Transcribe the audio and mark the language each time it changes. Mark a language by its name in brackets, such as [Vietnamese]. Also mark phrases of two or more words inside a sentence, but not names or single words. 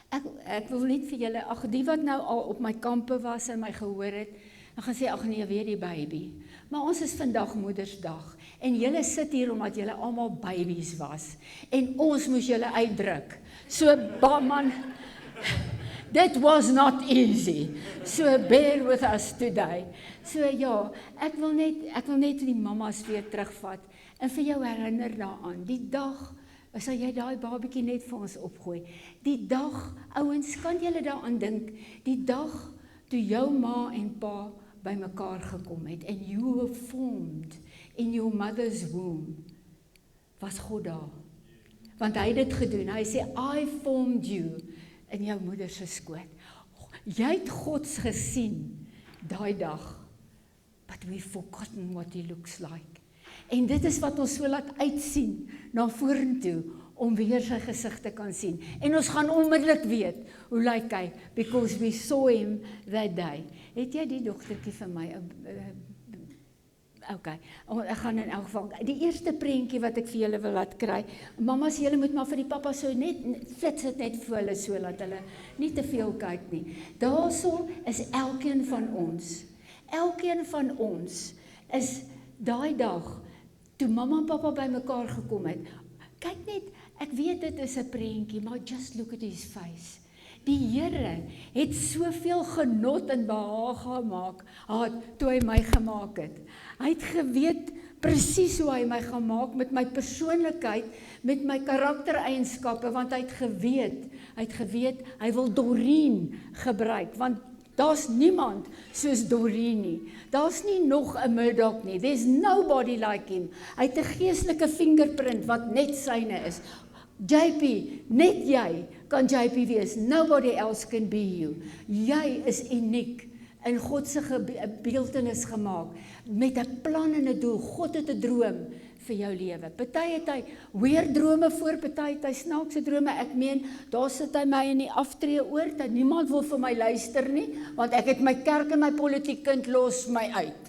[Afrikaans] ek wil net vir julle, ag die wat nou al op my kampe was en my gehoor het, dan gaan sê, ag nee, weer die baby. Maar ons is vandag Moedersdag, en julle sit hier omdat julle almal babies was, en ons moes julle uitdruk. So, man, [English] that was not easy. So, bear with us today. [Afrikaans] So ja, ek wil net die mamas weer terugvat, en vir jou herinner daaraan, die dag, sal jy daai babietjie net vir ons opgooi, die dag, ouens, kan julle daaraan dink, die dag, toe jou ma en pa by mekaar gekom het, [English] and you were formed in your mother's womb, [Afrikaans] was God daar. Want hy het dit gedoen, hy sê, [English] I formed you, [Afrikaans] in jou moeder se skoot. Jy het God gesien, daai dag, [English] but we've forgotten what he looks like. [Afrikaans] En dit is wat ons so laat uitsien, na vorentoe, om weer sy gesig te kan sien. En ons gaan onmiddellik weet, hoe lyk hy, [English] because we saw him that day. [Afrikaans] Het jy die dogtertjie vir my? Okay, ek gaan in elk geval, die eerste prentjie wat ek vir julle wil laat kry, mamas, julle moet maar vir die papa so net, flits het net vir hulle so, laat hulle nie te veel kyk nie. Daarso is elkeen van ons is daai dag, toe mamma en papa by mekaar gekom het, kyk net, ek weet dit is 'n prentjie, maar [English] just look at his face. [Afrikaans] Die Here het soveel genot en behaag gemaak, toe hy my gemaak het. Hy het geweet presies hoe hy my gemaak, met my persoonlikheid, met my karaktereienskappe, want hy het geweet, hy wil Doreen gebruik, want daar's niemand soos Doreen nie. Daar's nie nog 'n Murdoch nie. [English] There's nobody like him. [Afrikaans] Hy het 'n geestelike fingerprint wat net syne is. JP, net jy kan JP wees. [English] Nobody else can be you. [Afrikaans] Jy is uniek, in God se beeltenis gemaak, met 'n plan en 'n doel. God het 'n droom vir jou lewe. Party het hy weer drome voor, party het hy snaakse drome. Ek meen, daar sit hy my in die aftreeoord, en niemand wil vir my luister nie, want ek het my kerk en my politiek kind los my uit.